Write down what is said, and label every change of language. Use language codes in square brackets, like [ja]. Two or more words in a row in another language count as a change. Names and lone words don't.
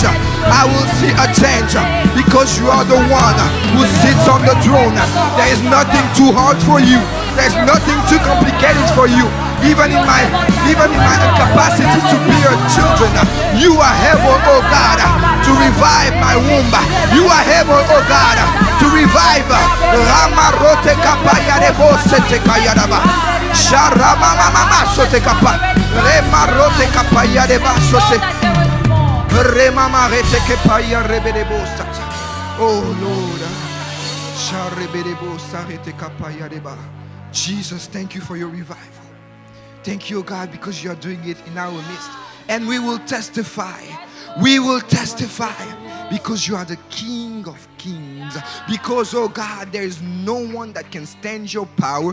[en] I will see a change because you are the one who sits on the throne. There is nothing too hard for you. There's nothing too complicated for you. Even in my incapacity to bear children, you are able, oh God, to revive my womb. You are able, oh God, to revive. Ramarote kapaya rebo sete kayadaba. Sharama mama sote kapa. Remarote kapaya reba sote. Remama rete kapaya rebedebo sata. Oh Lord. Sharebedebo sarete kapaya reba. Jesus, thank you for your revival. Thank you, God, because you are doing it in our midst. And we will testify. We will testify because you are the King of Kings. Because, oh God, there is no one that can stand your power.